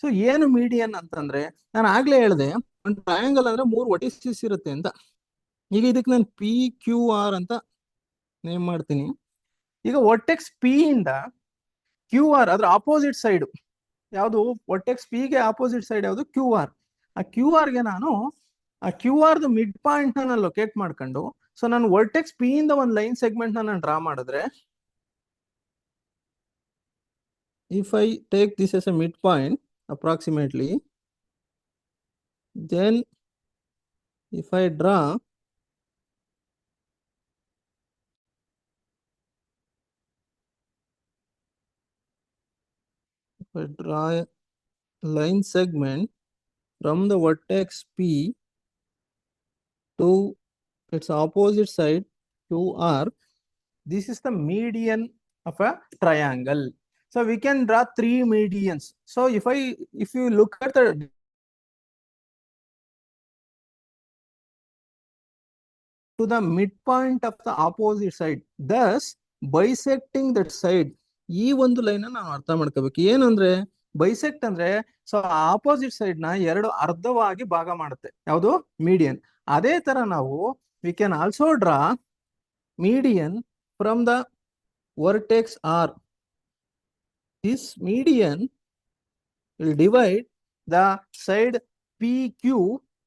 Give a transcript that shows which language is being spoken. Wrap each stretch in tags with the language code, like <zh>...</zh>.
<kn>ಏನು ಮೀಡಿಯನ್ ಅಂತಂದ್ರೆ, ನಾನು ಆಗ್ಲೇ ಹೇಳಿದೆ, ಒಂದು ಟ್ರಯಾಂಗಲ್ ಅಂದ್ರೆ ಮೂರು ವರ್ಟಿಸಿಸ್ ಇರುತ್ತೆ ಅಂತ. ಈಗ ಇದಕ್ಕೆ ನಾನು ಪಿ ಕ್ಯೂ ಆರ್ ಅಂತ ನೇಮ್ ಮಾಡ್ತೀನಿ. ಈಗ ವರ್ಟೆಕ್ಸ್ ಪಿ ಇಂದ ಕ್ಯೂ ಆರ್ ಅದ್ರ ಆಪೋಸಿಟ್ ಸೈಡ್ ಯಾವುದು? ವರ್ಟೆಕ್ಸ್ ಪಿ ಗೆ ಆಪೋಸಿಟ್ ಸೈಡ್ ಯಾವುದು? Q R. ಆ ಕ್ಯೂ ಆರ್ ಗೆ ನಾನು ಆ ಕ್ಯೂ ಆರ್ ಮಿಡ್ ಪಾಯಿಂಟ್ ನ ಲೊಕೇಟ್ ಮಾಡ್ಕೊಂಡು, ನಾನು ವರ್ಟೆಕ್ಸ್ ಪಿ ಇಂದ ಒಂದು ಲೈನ್ ಸೆಗ್ಮೆಂಟ್ ನಾನು ಡ್ರಾ ಮಾಡಿದ್ರೆ,</kn> <en>if I take this as a midpoint approximately, then if I draw a line segment from the vertex P to its opposite side QR, this is the median of a triangle. We can draw three medians. If you look at the to the midpoint of the opposite side, thus bisecting that side,</en> <kn>ಈ ಒಂದು line ನಾವು ಅರ್ಥ ಮಾಡ್ಕೋಬೇಕು. ಏನಂದ್ರೆ bisect ಅಂದ್ರೆ, opposite side ನ ಎರಡು ಅರ್ಧವಾಗಿ ಭಾಗ ಮಾಡುತ್ತೆ, ಯಾವುದು? ಮೀಡಿಯನ್. ಅದೇ ತರ ನಾವು</kn> <en>We can also draw median from the vertex R. This median will divide the side P Q.</en>